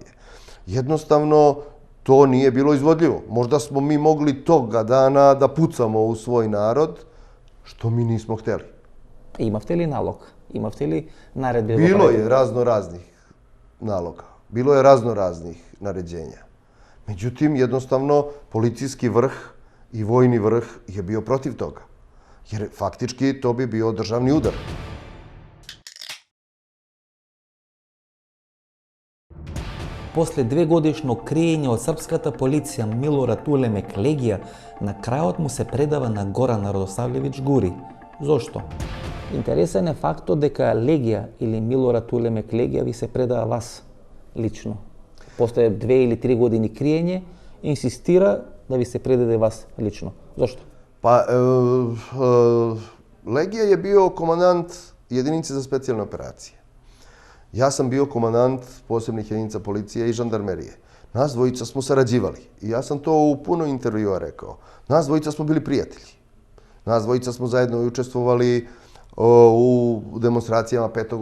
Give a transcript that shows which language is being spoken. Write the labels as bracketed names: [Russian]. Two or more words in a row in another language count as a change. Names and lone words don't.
[Serbian] Jednostavno, to nije bilo izvodljivo. Možda smo mi mogli toga dana da pucamo u svoj narod, što mi nismo hteli. [Macedonian] Имавте ли налог? Имавте ли наредби? [Serbian] Bilo je razno raznih naloga. Bilo je razno raznih naređenja. Međutim, jednostavno, policijski vrh i vojni vrh je bio protiv toga. Jer faktički to bi bio državni udar. [Macedonian] После 2-годишно криење од српската полиција Милорад Улемек Легија, на крајот му се предава на Горан Радосавлевиќ Гури. Зошто? Интересен е фактот дека Легија или Милорад Улемек Легија ви се предава вас лично. После 2 или 3 години криење, инсистира да ви се предаде вас лично. Зошто? [Serbian] Pa, Legija je bio komandant jedinice za specijalne operacije. Ja sam bio komandant posebnih jedinica policije i žandarmerije. Nas dvojica smo sarađivali i ja sam to u puno intervjua rekao. Nas dvojica smo bili prijatelji. Nas dvojica smo zajedno učestvovali u demonstracijama 5.